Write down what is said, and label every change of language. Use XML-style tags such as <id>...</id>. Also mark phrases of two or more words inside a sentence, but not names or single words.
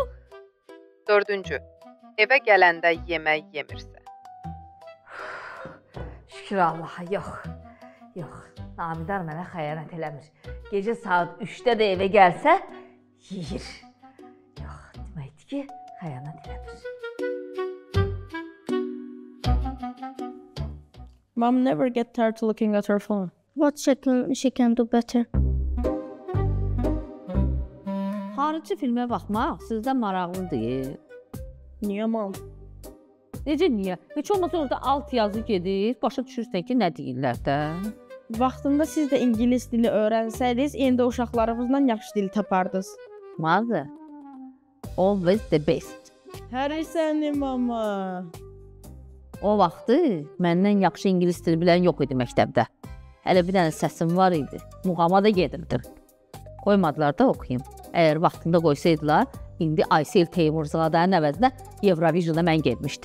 <az>Dördüncü, evə gələndə yemək yemirsə. Şükür Allaha, yox. Namidar mənə xəyanət eləmir. Gecə saat 3-də də evə gəlsə, yeyir. Yox, deməkdir ki, xəyanət eləmir.</az> <en>Mom never get tired to looking at her phone. What she can do better?</en> <az>Xarici filmə baxmaq sizdə maraqlıdır. Niyə, mom? Necə niyə? Heç olmasa orada alt yazı gedir, başa düşürsən ki, nə deyirlər də. Vaxtında siz də ingilis dili öyrənsəydiniz, indi uşaqlarımızdan yaxşı dil tapardınız.</az> <en>Mother, always the best.</en> <az>Hər səni, mama. O vaxtı məndən yaxşı ingilis dili bilən yox idi məktəbdə. Hələ bir dənə səsim var idi. Muğama da gedirdim. Qoymadılar da oxuyum. Əgər vaxtında qoysaydılar, İndi Aysel Teymurzadanın əvəzinə Eurovision'a mən getmişdim.</az>